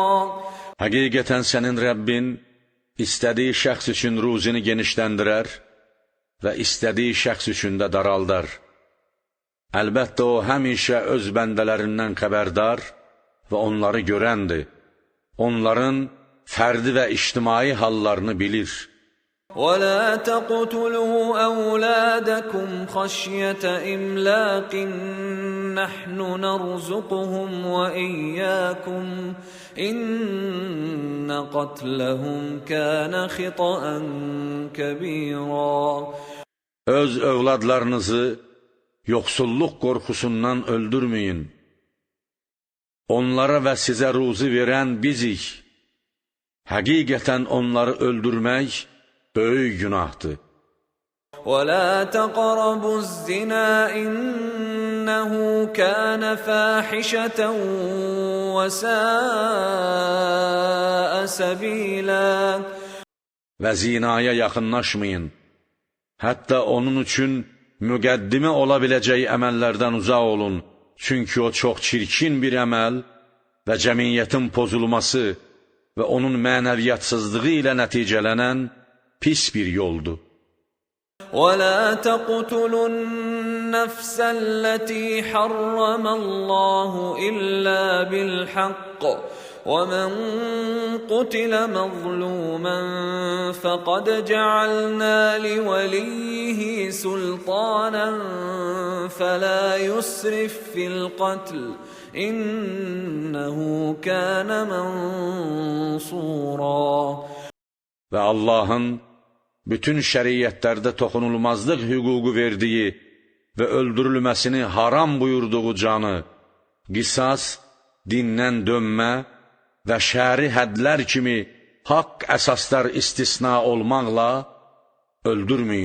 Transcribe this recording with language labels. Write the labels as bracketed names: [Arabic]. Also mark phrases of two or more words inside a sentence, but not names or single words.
[Azerbaijani] Həqiqətən sənin Rəbbin istədiyi şəxs üçün ruzini genişləndirər və istədiyi şəxs üçün də daraldar. Əlbəttə o həmişə öz bəndələrindən xəbərdar və onları görəndir. Onların fərdi və ictimai hallarını bilir. [Arabic] وَلَا تَقْتُلُوا أَوْلَادَكُمْ خَشْيَةَ إِمْلَاقٍ نَحْنُ نَرْزُقُهُمْ وَإِيَّاكُمْ إِنَّ قَتْلَهُمْ كَانَ خِطَأً كَبِيرًا. [Azerbaijani] Öz övladlarınızı yoxsulluq qorxusundan öldürməyin. Onlara və sizə ruzi verən bizik. Həqiqətən onları öldürmək böyük günahdır. [Arabic] وَلَا تَقْرَبُوا الزِّنَا إِنَّهُ كَانَ فَاحِشَةً وَسَاءَ سَبِيلًا. [Azerbaijani] Və zinaya yaxınlaşmayın. Hətta onun üçün müqəddimə ola biləcək əməllərdən uzaq olun. Çünki o çox çirkin bir əməl və cəmiyyətin pozulması və onun mənəviyyatsızlığı ilə nəticələnən pis bir yoldur. [Arabic] وَلَا تَقْتُلُوا النَّفْسَ الَّتِي حَرَّمَ اللَّهُ إِلَّا بِالْحَقِّ وَمَنْ قُتِلَ مَظْلُومًا فَقَدْ جَعَلْنَا لِوَلِيِّهِ سُلْطَانًا فَلَا يُسْرِفْ فِي الْقَتْلِ إِنَّهُ كَانَ مَنْصُورًا. [Azerbaijani] Və Allahın bütün şəriyyətlərdə toxunulmazlıq hüququ verdiyi və öldürülməsini haram buyurduğu canı, qisas, dindən dönmə və şəri hədlər kimi haqq əsaslar istisna olmaqla öldürməyin.